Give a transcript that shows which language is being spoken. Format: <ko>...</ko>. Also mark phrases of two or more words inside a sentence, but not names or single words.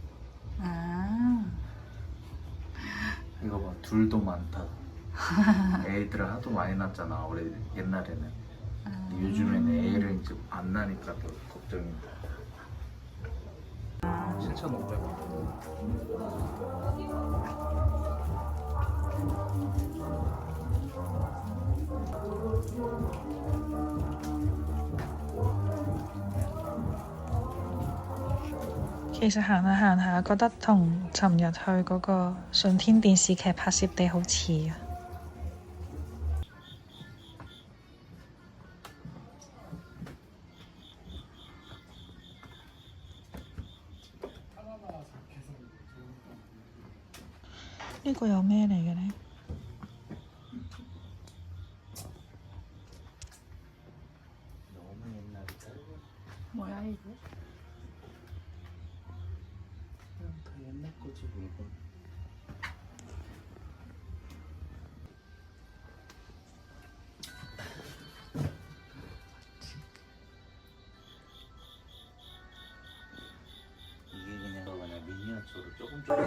<ko>이거 봐 둘도 많다. 애들을 하도 많이 낳았잖아 원래 옛날에는. 요즘에는 애를 이제 안 낳으니까 더 걱정인데. 7,500원.</ko> <yue>其實行下行下，覺得同尋日去嗰個順天電視劇拍攝地好似啊！呢個有咩嚟嘅呢？</yue> <ko>너무 옛날이다. 뭐야 이거? 그냥 다 옛날 거지 물건. 이게 그냥 미니어처로 조금</ko>